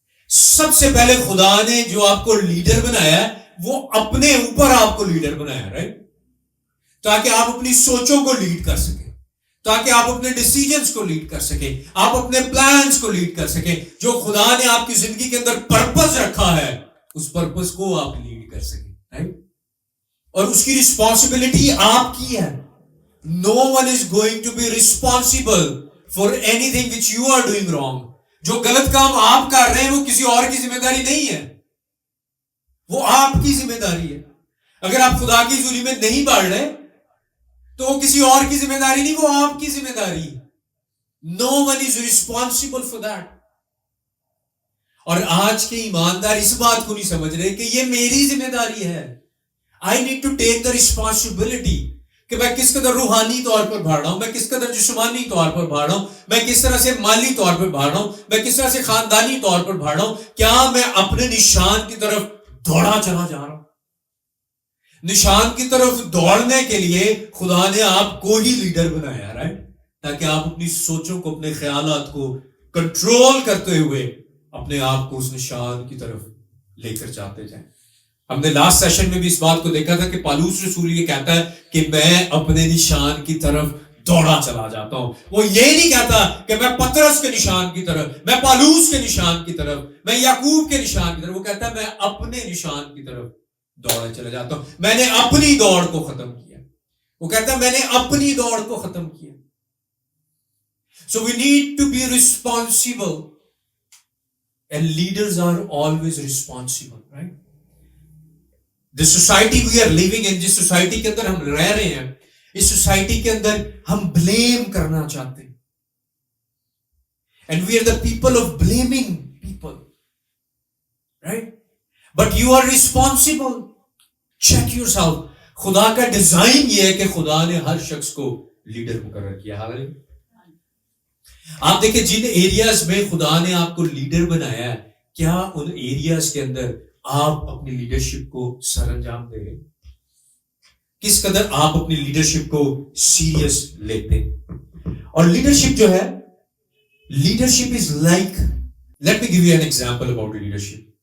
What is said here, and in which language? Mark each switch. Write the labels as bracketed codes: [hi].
[ur] سب سے پہلے خدا نے جو آپ کو لیڈر بنایا ہے وہ اپنے اوپر آپ کو لیڈر بنایا, رائٹ, تاکہ آپ اپنی سوچوں کو لیڈ کر سکیں, تاکہ آپ اپنے ڈیسیجنز کو لیڈ کر سکیں, آپ اپنے پلانز کو لیڈ کر سکیں. جو خدا نے آپ کی زندگی کے اندر پرپس رکھا ہے اس پرپس کو آپ لیڈ کر سکیں, رائٹ. اور اس کی رسپانسبلٹی آپ کی ہے. [en] No one is going to be responsible for anything which you are doing wrong. [ur] جو غلط کام آپ کر رہے ہیں وہ کسی اور کی ذمہ داری نہیں ہے, وہ آپ کی ذمہ داری ہے. اگر آپ خدا کی حضوری میں نہیں بڑھ رہے تو وہ کسی اور کی ذمہ داری نہیں, وہ آپ کی ذمہ داری ہے. [en] No one is responsible for that. [ur] اور آج کے ایماندار اس بات کو نہیں سمجھ رہے کہ یہ میری ذمہ داری ہے. [en] I need to take the responsibility [ur] کہ میں کس قدر روحانی طور پر بڑھ رہا ہوں, میں کس قدر جسمانی طور پر بڑھ رہا ہوں, میں کس طرح سے مالی طور پر بڑھ رہا ہوں, میں کس طرح سے خاندانی طور پر بڑھ رہا ہوں. کیا میں اپنے نشان کی طرف دوڑا چلا جا رہا ہوں؟ نشان کی طرف دوڑنے کے لیے خدا نے آپ کو ہی لیڈر بنایا, رائٹ, تاکہ آپ اپنی سوچوں کو, اپنے خیالات کو کنٹرول کرتے ہوئے اپنے آپ کو اس نشان کی طرف لے کر جاتے جائیں. ہم نے لاسٹ سیشن میں بھی اس بات کو دیکھا تھا کہ پالوس رسول یہ کہتا ہے کہ میں اپنے نشان کی طرف دوڑا چلا جاتا ہوں. وہ یہ نہیں کہتا کہ میں پترس کے نشان کی طرف, میں پالوس کے نشان کی طرف, میں یعقوب کے نشان کی طرف. وہ کہتا ہے میں اپنے نشان کی طرف دوڑا چلا جاتا ہوں. میں نے اپنی دوڑ کو ختم کیا. وہ کہتا ہے میں نے اپنی دوڑ کو ختم کیا. [en] So we need to be responsible and leaders are always responsible, right? The society we are living in, [ur] جس سوسائٹی کے اندر ہم رہ رہے ہیں, اس سوسائٹی کے اندر ہم بلیم کرنا چاہتے ہیں. [en] And we are the people of blaming people, right? But you are responsible. Check yourself. [ur] خدا کا ڈیزائن یہ ہے کہ خدا نے ہر شخص کو لیڈر مقرر کیا. حالانکہ آپ دیکھیں جن ایریاز میں خدا نے آپ کو لیڈر بنایا ہے, کیا ان ایریاز کے اندر آپ اپنی لیڈرشپ کو سر انجام دے رہے ہیں؟ کس قدر آپ اپنی لیڈرشپ کو سیریس لیتے ہیں؟ اور لیڈرشپ جو ہے, [en] Leadership is like, let me give you an example about leadership.